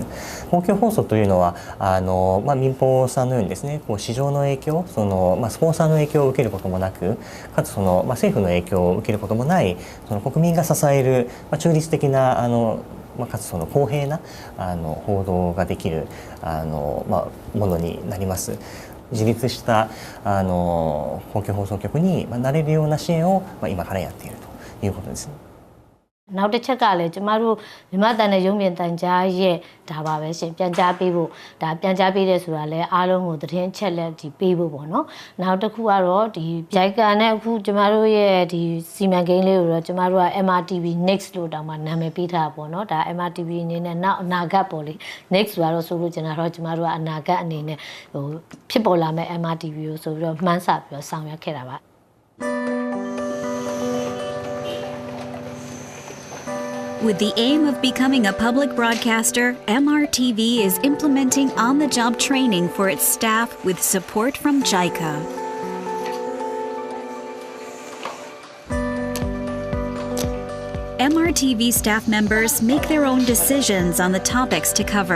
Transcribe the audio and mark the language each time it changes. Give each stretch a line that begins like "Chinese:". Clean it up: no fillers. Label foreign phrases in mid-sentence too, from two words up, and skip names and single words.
Japanese: 公共放送というのは民放さんのようにですね、市場の影響、スポンサーの影響を受けることもなく、かつ政府の影響を受けることもない、国民が支える、中立的なかつ公平な報道ができるものになります。自立した公共放送局になれるような支援を今からやっているということです。
Burmese: နောက်တစ်ချက်ကလည်းကျမတို့မြန်မာတန်တဲ့ရုံးမြင့်တန်ကြားရဲ့ဒါပါပဲရှင်ပြန်ကြားပေးဖို့ဒါပြန်ကြားပေးတဲ့ဆိုတာလည်းအားလုံးကိုသတင်းချက်လက်ဒီပေးဖို့ပေါ့နော်နောက်တစ်ခုကတော့ဒီ JICA နဲ့အခုကျမတို့ရဲ့ဒီစီမံကိန်းလေးကိုတော့ကျမတို့က MRTV Next လို့တောင်မှနာမည်ပေးထားပေါ့နော်ဒါ MRTV အနေနဲ့နောက်အနာဂတ်ပေါ့လေ Next ဆိုတော့ဆိုလို့ကျင်တာတော့ကျမတို့ကအနာဂတ်အနေနဲ့ဟိုဖြစ်ပေါ်လာမဲ့ MRTV ကိုဆိုပြီးတော့မှန်းဆပြီးတော့ဆောင်ရွက်ခဲ့တာပါ
English: With the aim of becoming a public broadcaster, MRTV is implementing on-the-job training for its staff with support from JICA. MRTV staff members make their own decisions on the topics to cover.